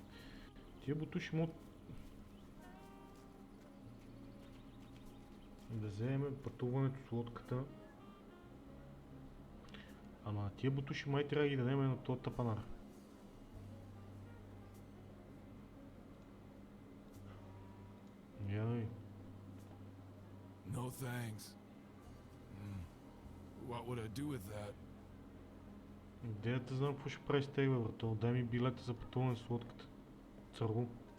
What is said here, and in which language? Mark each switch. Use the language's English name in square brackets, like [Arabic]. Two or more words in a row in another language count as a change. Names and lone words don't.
[Bulgarian] Тия бутуши могат да вземем пътуването с лодката. Ама тия бутуши май трябва да ги дадем на този тапанар. Яй. [English] No thanks. What would I do with that? [Bulgarian] Идеята знам какво ще прави с тега, брато. Дай ми билета за пътуване с лодката. Църго.